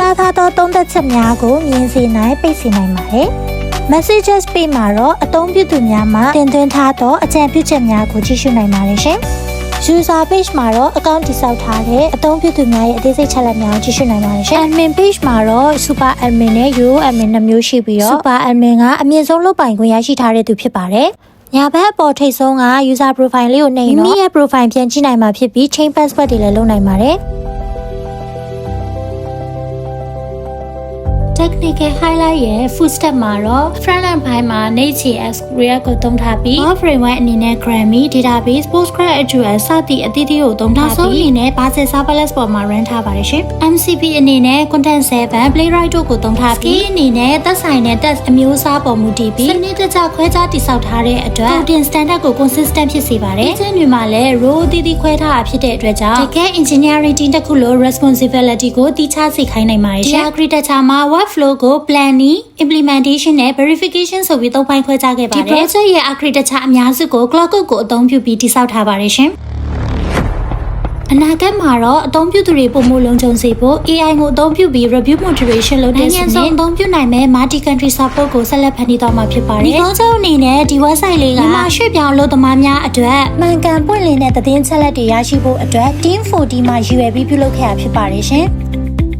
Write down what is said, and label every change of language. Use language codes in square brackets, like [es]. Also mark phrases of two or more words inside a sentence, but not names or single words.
[my] သားထားသောသုံးသက်ချက်များကိုမြင်စေနိုင်ပိတ်စေနိုင်ပါတယ်။ [en] messages page [my] မှာတော့အသုံးပြုသူများမှတင်သွင်းထားသောအကြံပြုချက်များကိုကြည့်ရှုနိုင်ပါတယ်ရှင်။ [en] user page [my] မှာတော့အကောင့်တည်ဆောက်ထားတဲ့အသုံးပြုသူများရဲ့အသေးစိတ်ချက်လက်များကိုကြည့်ရှုနိုင်ပါတယ်ရှင်။ [en] admin page [my] မှာတော့ [en] super admin [my] နဲ့ [en] euro admin [my] နှစ်မျိုးရှိပြီးတော့ [en] super admin [my] ကအမြင့်ဆုံးလုပ်ပိုင်ခွင့်ရရှိထားတဲ့သူဖြစ်ပါတယ်။ညာဘက်အပေါ်ထိပ်ဆုံးက [en] user profile [my] လေးကိုနှိပ်ရင်တော့မိမိရဲ့ profile ပြန်ကြည့်နိုင်မှာဖြစ်ပြီး [en] change password [my] တွေလည်းလုပ်နိုင်ပါတယ်။ [en] technical highlight [my] ရဲ့ [en] full step [my] မှာတော့ [en] front end [my] ဘိုင်းမှာ Node.js React ကိုသုံးထားပြီး [en] Web framework [my] အနေနဲ့ Grammy database PostgreSQL စသည့်အသီးသီးကိုသုံးထားပြီးနောက်ဆုံးအနေနဲ့ Bazel serverless ပေါ်မှာ run ထားပါတယ်ရှင်။ MCP အနေနဲ့ Content 7 Playwright တို့ကိုသုံးထားပြီး အနေနဲ့သက်ဆိုင်တဲ့ text အမျိုးအစားပေါ်မူတည်ပြီးစနစ်တကျခွဲခြားတည်ဆောက်ထားတဲ့အတွက် [en] coding standard [my] ကို consistent ဖြစ်စေပါတယ်။ဒီတွေမှာလည်း row အသီးသီးခွဲထားတာဖြစ်တဲ့အတွက်ကြောင့်တကယ် [en] engineering team [my] တစ်ခုလို့ responsibility ကိုတည်ခြားစေခိုင်းနိုင်ပါတယ်ရှင်။ architecture မှာ workflow ကို [en] planning, implementation [my] နဲ့ verification ဆိုပြီးသုံးပိုင်းခွဲခြားခဲ့ပါတယ်။ဒီ project ရဲ့ architecture အများစုကို [en] cloud code [my] ကိုအသုံးပြုပြီးတည်ဆောက်ထားပါတယ်ရှင်။အနာဂတ်မှာတော့အသုံးပြုသူတွေပုံမလုံခြုံစေဖို့ AI ကိုအသုံးပြုပြီး [en] review moderation [my] လုပ်တဲ့စနစ်နိုင်ငံစုံအသုံးပြုနိုင်မဲ့ [en] multi country support [my] ကိုဆက်လက်ဖန်တီးသွားမှာဖြစ်ပါတယ်။ဒီကောင်းကျိုးအနေနဲ့ဒီ website လေးကမြန်မာရွှေ့ပြောင်းအလုပ်သမားများအတွက်မှန်ကန်ပွင့်လင်းတဲ့သတင်းချက်လက်တွေရရှိဖို့အတွက် Team 14မှာရည်ရွယ်ပြီးပြုလုပ်ခဲ့တာဖြစ်ပါတယ်ရှင်။